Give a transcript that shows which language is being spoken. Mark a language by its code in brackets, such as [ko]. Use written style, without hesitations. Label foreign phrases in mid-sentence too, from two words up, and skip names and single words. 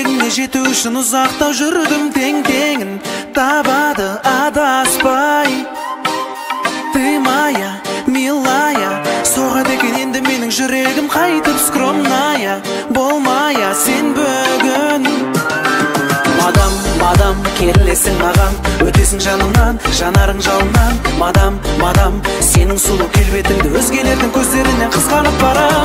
[kk] жету үшін ұзақтау жүрдім, тең-теңін табады адаспай. [ru] Ты моя, милая, [kk] соғады екен енді менің жүрегім қайтып скромная, болмая сен бүгін. Мадам, мадам, келесің маған, өтесің жанымнан, жанарың жалыннан. Мадам, мадам, сенің сұлу келбетіңді өзгелердің көздерінен қызғанып барам.